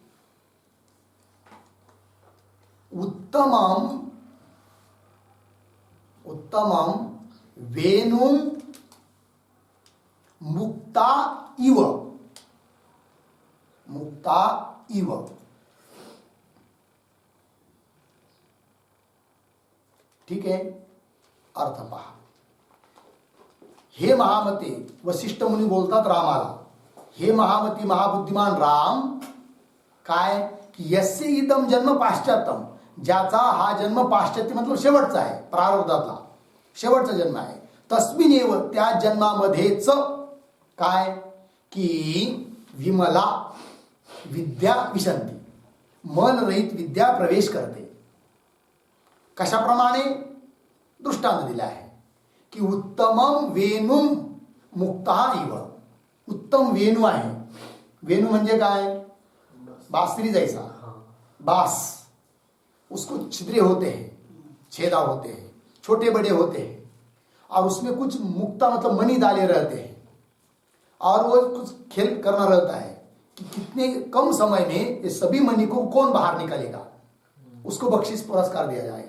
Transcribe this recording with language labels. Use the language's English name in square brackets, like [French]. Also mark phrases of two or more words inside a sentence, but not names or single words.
[Sanskrit] उत्तमम वेणु मुक्ता इव. [Marathi] ठीक आहे. अर्थ पहा. हे महामते, वशिष्ठ मुनी बोलतात रामाला, हे महामती महाबुद्धिमान राम, काय की [Sanskrit] यस्य इदम जन्म पाश्चात्यम, [Marathi] ज्याचा हा जन्म पाश्चात्य मतलब शेवटचा आहे, प्रारब्धातला शेवटचा जन्म आहे. तस्मिनेव, त्या जन्मामध्येच काय की [Sanskrit] विमला विद्या विशंती, [Marathi] मन रहित विद्या प्रवेश करते. कशाप्रमाणे? दृष्टांत दिला आहे की [Sanskrit] उत्तमम वेणु मुक्ता इव. [Marathi] उत्तम वेणू आहे. वेणू म्हणजे काय? [Hindi] बांसुरी जैसा बांस, उसको छिद्रे होते हैं, छेदा होते हैं, छोटे बड़े होते हैं, और उसमें कुछ मुक्ता मतलब मनी डाले रहते हैं, और वो कुछ खेल करना रहता है कि कितने कम समय में ये सभी मनी को कौन बाहर निकालेगा, उसको बख्शिश पुरस्कार दिया जाएगा.